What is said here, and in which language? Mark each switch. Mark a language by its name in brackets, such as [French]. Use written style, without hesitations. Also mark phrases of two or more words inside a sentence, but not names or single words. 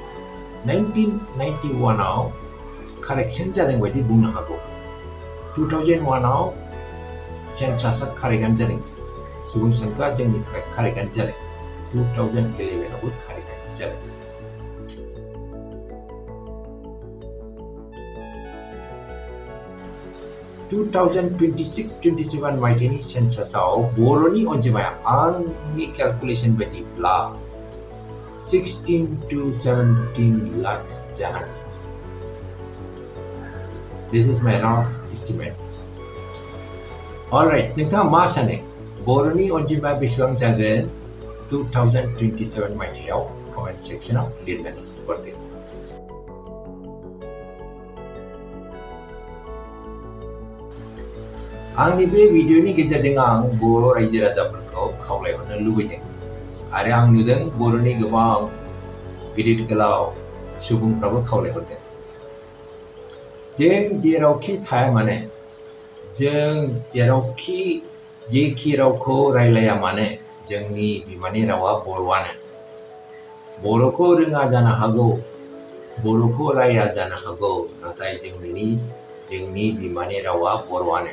[Bodo] 1991 आव कारेक्शन जादों बायदि बुंनो हागौ 2001 आव सेन्सासआ कारेक्टआनो जादों सुबुं सानखोआ जोंनि थाखाय कारेक्टआनो जादों 2011 आवबो कारेक्टआनो जादों 2026-27 मायथाइनि सेन्सासआव बर'नि अनजिमाया आंनि केलकुलेशन बायदिब्ला 16 to 17 lakhs जानांगौ [English] This is my rough estimate. Alright, [Bodo] नोंथाङा मा सानो बर'नि अनजिमाया बेसेबां जागोन 2027 मायथाइयाव कमेन्ट सेक्सनाव लिरनानै हरदो आंनि बे भिडिअनि गेजेरजों आं बर' रायजो राजाफोरखौ खावलायहरनो लुबैदों आरो आं नुदों बर'नि गोबां गिदिर गोलाव सुबुंफ्राबो खावलायहरदों जों जेरावखि थाया मानो जों जेरावखि जेखि रावखौ रायलाया मानो जोंनि बिमानि रावा बर'आनो बर'खौ रोङा जानो हागौ बर'खौ राया जानो हागौ नाथाय जों बेनि जोंनि बिमानि रावा बर'आनो।